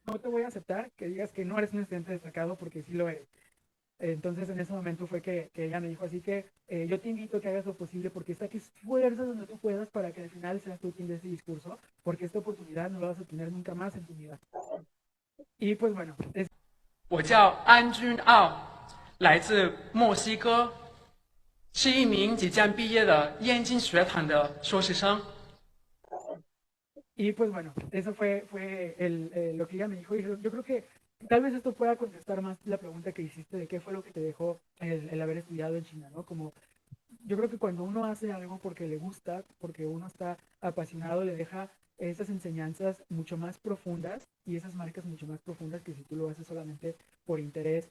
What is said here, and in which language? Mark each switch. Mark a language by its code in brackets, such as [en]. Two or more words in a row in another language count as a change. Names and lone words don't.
[es] no te voy a aceptar que digas que no eres un estudiante destacado porque sí lo eres. Entonces en ese momento fue que ella me dijo, así que yo te invito a que hagas lo posible porque saques fuerzas donde tú puedas para que al final seas tú quien dé ese discurso, porque esta oportunidad no la vas a tener nunca más en tu vida. Y pues bueno, [zh] 我叫安君傲，来自墨西哥，是一名即将毕业的燕京学堂的硕士生。 [es] y pues bueno, eso fue lo que ella me dijo. Y yo creo que tal vez esto pueda contestar más la pregunta que hiciste de qué fue lo que te dejó el haber estudiado en China, ¿no? Como yo creo que cuando uno hace algo porque le gusta, porque uno está apasionado, le deja esas enseñanzas mucho más profundas y esas marcas mucho más profundas que si tú lo haces solamente por interés.